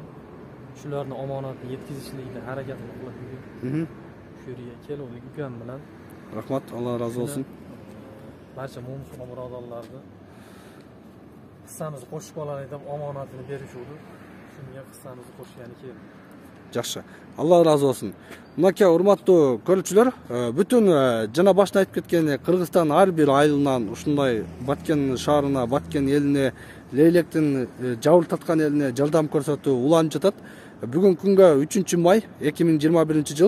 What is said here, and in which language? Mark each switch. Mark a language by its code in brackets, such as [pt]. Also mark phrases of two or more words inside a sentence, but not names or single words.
[uz] Shularni omonatni yetkazishlikda harakatini qilib yurdik. Shu yerga keldik ukam bilan. Rahmat, Alloh rozi bo'lsin. Barcha mo'min birodarlarni hissamizni qo'shib olaylik deb omonatini berishuvdi. Shunga hissamizni qo'shgani keldik. [ky] Жакшы. Алла разы болсун. Мынакей урматтуу көрүүчүлөр, бүтүн жана башта айтып кеткен Кыргызстан ар бир айылынан ушундай Баткен шаарына, Баткен элине, Лейлектин жабыртаткан элине жардам көрсөтүү уланып жатат. Бүгүнкү күнгө 3 май 2021 жыл.